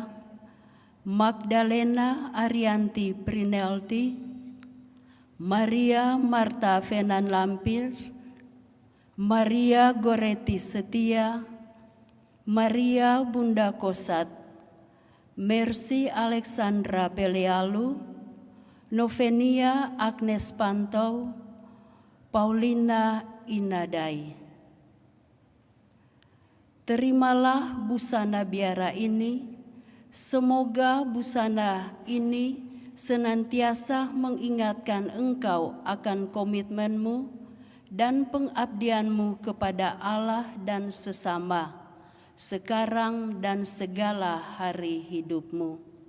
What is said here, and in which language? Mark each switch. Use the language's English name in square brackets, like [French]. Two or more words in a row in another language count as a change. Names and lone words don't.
[Indonesian] Magdalena Arianti Prinelti, Maria Marta Fenan Lampir, Maria Goretti Setia, Maria Bunda Kosat, Mercy Alexandra Pelealu, Novenia Agnes Pantau, Paulina Inadai. Terimalah busana biara ini, semoga busana ini senantiasa mengingatkan engkau akan komitmenmu dan pengabdianmu kepada Allah dan sesama, sekarang dan segala hari hidupmu.